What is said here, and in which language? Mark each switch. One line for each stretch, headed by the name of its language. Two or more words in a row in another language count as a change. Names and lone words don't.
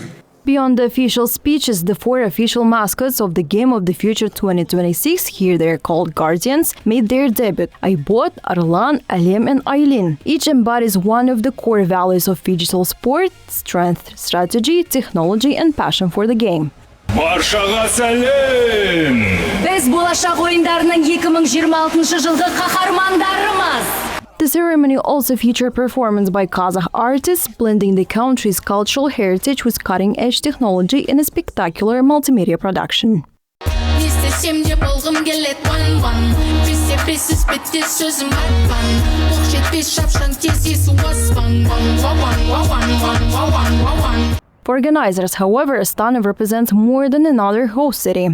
English: Beyond the official speeches, the four official mascots of the Game of the Future 2026, here they are called Guardians, made their debut: Aybot, Arlan, Alem and Aylin. Each embodies one of the core values of digital sport: strength, strategy, technology and passion for the game.
Kazakh: Баршаға сәлем! Біз болашақ ойындарының 2026 жылғы қаһармандарымыз.
English: The ceremony also featured performance by Kazakh artists, blending the country's cultural heritage with cutting-edge technology in a spectacular multimedia production. For organizers, however, Astana represents more than another host city.